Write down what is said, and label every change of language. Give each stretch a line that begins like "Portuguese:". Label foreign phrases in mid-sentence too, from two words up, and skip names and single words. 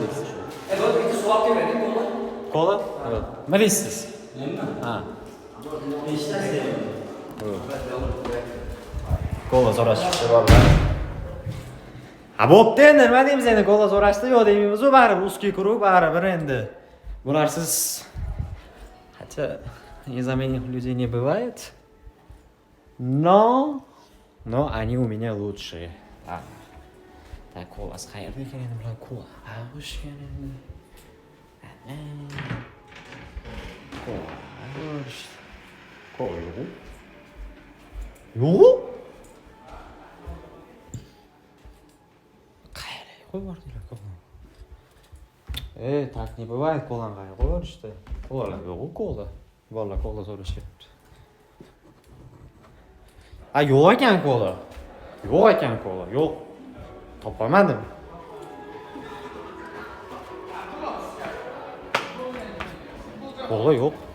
Uzbek: Bitta suv olib kelmading, bo'ldi. Kola? Nima deysiz? Ha. Kola so'rashibdi bolalar. Ha, bo'pti endi, nima deymiz endi? Kola so'rashdi, yo'q deymiz, u baribir
Russian: узкий круг,
Uzbek: baribir endi.
Russian: Bularsiz хотя незаменимых людей не бывает. Но они у меня лучшие.
Uzbek: Так, kola qayerda ekan endi bular kola? Ha, xush endi. Kola yo'q. Yo'q? Qayerga qo'yib yubordinglar kola?
Russian: Так не бывает,
Uzbek: kolani qayerga qo'yib yuborishdi? Bolalar yo'q-ku kola. Bolalar kola so'rashyapti. A, yo'q ekan kola. Yo'q ekan kola, yo'q. Topolmadim. Kola yo'q.